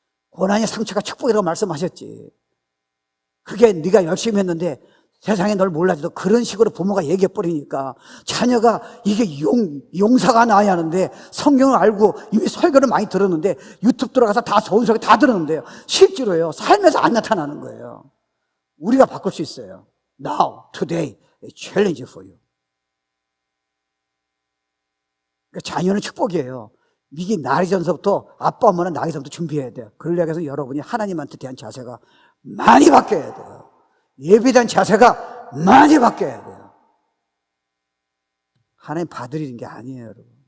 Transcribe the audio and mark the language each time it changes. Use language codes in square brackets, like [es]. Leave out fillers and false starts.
[ko] 고난의 상처가 축복이라고 말씀하셨지. 그게 네가 열심히 했는데 세상에 널 몰라줘도 그런 식으로 부모가 얘기해버리니까 자녀가 이게 용사가 나야 하는데, 성경을 알고 이미 설교를 많이 들었는데, 유튜브 들어가서 다 좋은 소리 다 들었는데요, 실제로요, 삶에서 안 나타나는 거예요. 우리가 바꿀 수 있어요. [en] Now, today, a challenge for you. [ko] 그러니까 자녀는 축복이에요. 이게 나기 전서부터, 아빠 엄마는 나기 전부터 준비해야 돼요. 그러려고 해서 여러분이 하나님한테 대한 자세가 많이 바뀌어야 돼요. 예배에 대한 자세가 많이 바뀌어야 돼요. 하나님 봐드리는 게 아니에요, 여러분.